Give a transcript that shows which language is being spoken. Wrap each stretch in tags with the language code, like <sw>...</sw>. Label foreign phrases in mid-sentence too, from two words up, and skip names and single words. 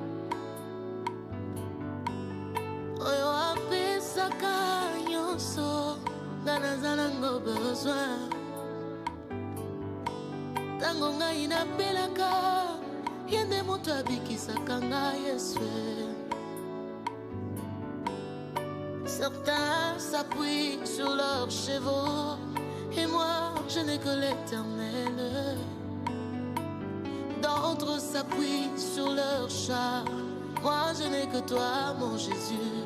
<ln>Oyo apesa kanyoso, Gana zana ngo besoin. Tango ngai na pelaka, yende moto abikisaka ngai Yesu.</ln> <fr>Certains s'appuient sur leurs chevaux, et moi je n'ai que l'Éternel. D'autres s'appuient sur leurs chars, moi je n'ai que toi mon Jésus.</fr>